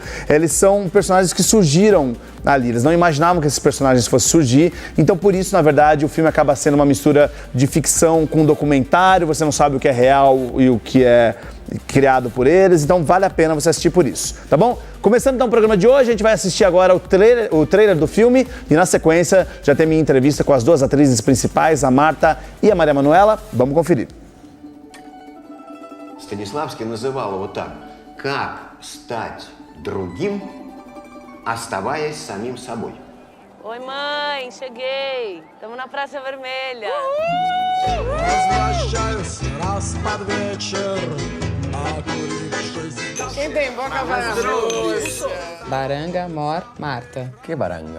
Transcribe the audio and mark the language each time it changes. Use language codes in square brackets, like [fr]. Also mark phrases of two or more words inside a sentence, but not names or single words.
[pt] Eles são personagens que surgiram ali, eles não imaginavam que esses personagens fossem surgir, então por isso, na verdade, o filme acaba sendo uma mistura de ficção com documentário, você não sabe o que é real e o que é criado por eles, então vale a pena você assistir por isso, tá bom? Começando então o programa de hoje, a gente vai assistir agora o trailer do filme e na sequência já tem minha entrevista com as duas atrizes principais, a Martha e a Maria Manuela. Vamos conferir. [ru] Станиславский называл его так: как стать другим, оставаясь самим собой. [pt] Oi, mãe, cheguei. Estamos na Praça Vermelha. Quem tem boca vai na Rússia. Baranga, Mor, Marta. Que baranga?